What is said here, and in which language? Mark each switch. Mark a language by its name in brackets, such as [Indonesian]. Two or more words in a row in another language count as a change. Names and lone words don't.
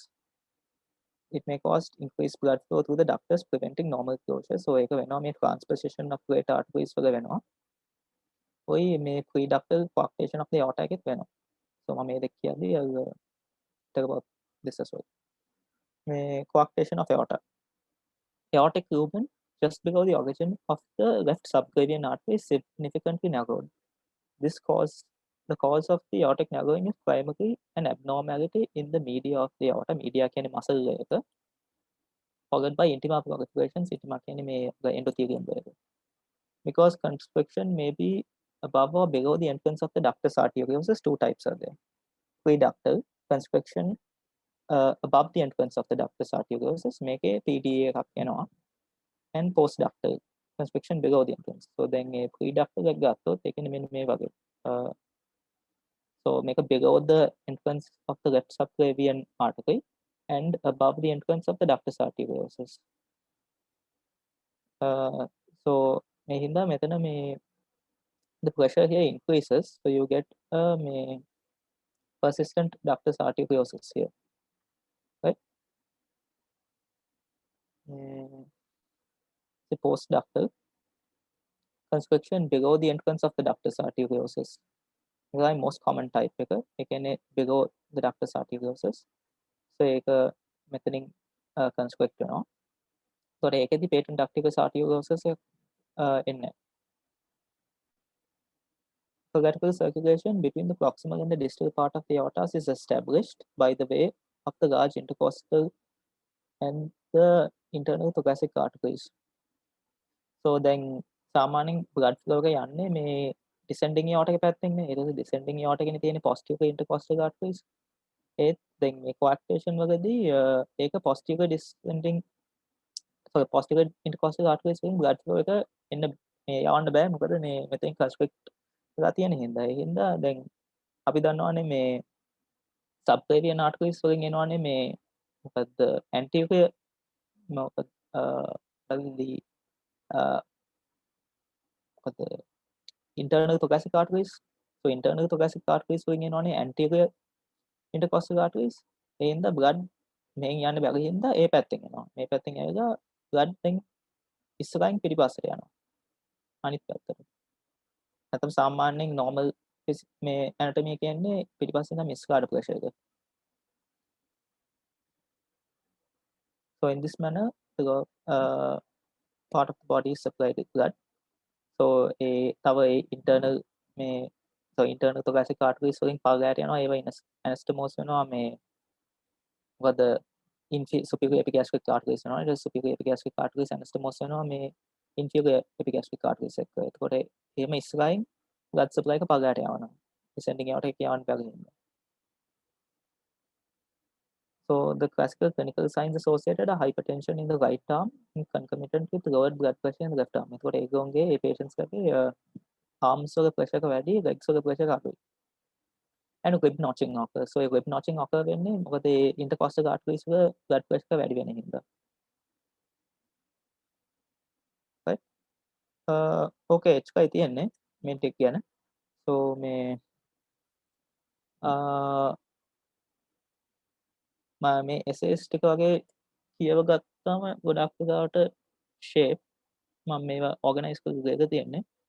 [English] It may cause increased blood flow through the ductus, preventing normal closure. So [Sinhala] ඒක වෙනවා මේ [English] transposition of great arteries [Sinhala] වල වෙනවා. ඔයි මේ [English] pre-ductal coarctation of the aorta [Sinhala] එකෙත් වෙනවා. [English] So [Sinhala] මම මේ දෙක කියද්දී [English] talk about this as well. මේ coarctation of aorta. Aortic lumen just below the origin of the left subclavian artery is significantly narrowed. The cause of the aortic narrowing is primarily an abnormality in the media of the aorta. [Sinhala] Media කියන්නේ muscle එක, [English] followed by intima proliferations. [Sinhala] Intima කියන්නේ මේ endothelium එක. [English] Because constriction may be above or below the entrance of the ductus arteriosus, two types are there. Preductal constriction above the entrance of the ductus arteriosus, [Sinhala] මේකේ PDA එකක් වෙනවා. [English] And postductal constriction below the entrance. So then a preductal [Sinhala] එක ගත්තොත් ඒ කියන්නේ මෙන්න මේ වගේ. [English] So make a below the entrance of the left subclavian artery and above the entrance of the ductus arteriosus. So [Sinhala] මේ හින්දා මෙතන මේ [English] the pressure here increases, so you get persistent ductus arteriosus here, right? The postductal constriction below the entrance of the ductus arteriosus. This is most common type එක. [Sinhala] ඒ කියන්නේ [English] below the ductus arteriosus. So [Sinhala] ඒක මෙතනින් [English] constrict වෙනවා. So ඒකෙදි patent ductus arteriosus එන්නේ. So vertical circulation between the proximal and the distal part of the aorta is established by the way of the large intercostal and the internal thoracic arteries. So then [Sinhala] සාමාන්‍යයෙන් [English] blood flow [Sinhala] එක යන්නේ මේ [English] descending aorta [Sinhala] එක පැත්තෙන් නේ. ඊට පස්සේ [English] descending aorta [Sinhala] එකනේ තියෙන [English] posterior intercostal arteries. [Sinhala] ඒත් දැන් මේ coarctation වලදී ඒක [English] posterior descending posterior intercostal arteries [Sinhala] වලින් [English] blood flow [Sinhala] එක එන්න මේ යවන්න බෑ. මොකද මේ මෙතෙන් constrict වෙලා තියෙන හින්දා. ඒ හින්දා දැන් අපි දන්නවනේ මේ subclavian arteries වලින් එනවනේ මේ මොකද්ද anterior මොකද මොකද [English] internal thoracic arteries. So internal thoracic arteries [Sinhala] වලින් එනවනේ [English] anterior intercostal arteries. [Sinhala] ඒ හින්දා blood මෙහෙන් යන්න බැරි හින්දා ඒ පැත්තෙන් එනවා. මේ පැත්තෙන් ඇවිල්ලා blood දැන් ඉස්සරහින් පිටිපස්සට යනවා. අනිත් පැත්තට. නැත්නම් සාමාන්‍යයෙන් normal මේ anatomy එක කියන්නේ පිටිපස්සේ ඉඳන් මිස්කාඩ pressure එක. [English] So in this manner the part of the body is supplied with blood. So තව internal මේ so internal thoracic arteries [Sinhala] වලින් පල්ලයට යනවා. ඒවා anastomose වෙනවා මේ මොකද [English] superior epigastric arteries [Sinhala] වෙනවා. [English] ඊට superior epigastric arteries anastomose [Sinhala] වෙනවා මේ [English] inferior epigastric arteries එක්ක. [Sinhala] එතකොට එහෙම ඉස්සරහින් blood supply එක පල්ලයට යවනවා. [English] descending aorta [Sinhala] එක යවන්න බැරි හින්දා. [English] So the classical clinical signs associated are hypertension in the right arm and concomitant with lowered blood pressure in the left arm. [Sinhala] එතකොට ඒගොල්ලෝගේ ඒ patients ලගේ arms වල pressure එක වැඩි, legs වල pressure එක අඩුයි. [English] And rib notching occurs. [Sinhala] So ඒ [English] rib notching occur [Sinhala] වෙන්නේ මොකද ඒ [English] intercostal arteries [Sinhala] වල [English] blood pressure [Sinhala] එක වැඩි වෙන හින්දා. [English] Right? Okay, [Sinhala] එකයි තියෙන්නේ මේ ටික ගැන. So මේ මේ essays ටික වගේ කියව ගත්තාම ගොඩක් වෙලාවට shape මම මේවා organize කරලා දෙක තියෙන්නේ.